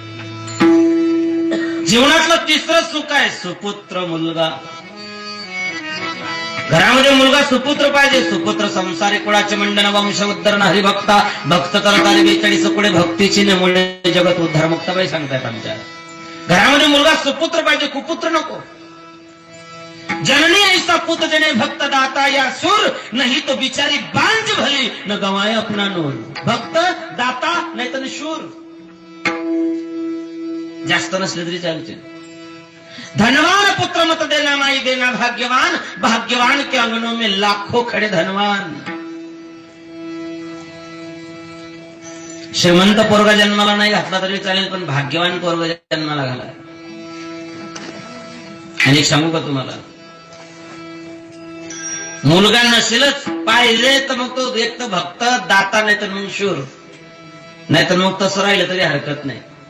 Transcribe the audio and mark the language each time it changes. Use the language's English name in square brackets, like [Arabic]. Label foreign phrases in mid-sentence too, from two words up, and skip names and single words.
[Marathi] जीवनातलं तिसरं सुख आहे सुपुत्र, मुलगा. घरामध्ये मुलगा सुपुत्र पाहिजे. सुपुत्र संसारी कुळाचे मंडन, वंश उद्धरण, हरिभक्ता, भक्त करताना 42 कुळे भक्तीची नेमुळे जगत उद्धार. मुक्ताबाई सांगतायत आमच्या घरामध्ये मुलगा सुपुत्र पाहिजे, कुपुत्र नको. [Hindi] जननी ऐसा पुत जने भक्त दाता या सुर, नहीं तो बिचारी बांझ भली न गवाए अपना नूर. [Marathi] भक्त दाता नाही तर शूर. जास्त नसले तरी चालते. [Hindi] धनवान पुत्र मत देना माई देना भाग्यवान, भाग्यवान के अंगनों में लाखों खड़े धनवान. [Marathi] श्रीमंत पोरगा जन्माला नाही घातला तरी चालेल, पण भाग्यवान पोरगा जन्माला घाला. आणि एक सांगू का तुम्हाला, मुलगा नसेलच पाहिजे तर मग तो एक तर भक्त दाता, नाही तर मग शूर, नाही तर मग तसं राहिलं तरी हरकत नाही.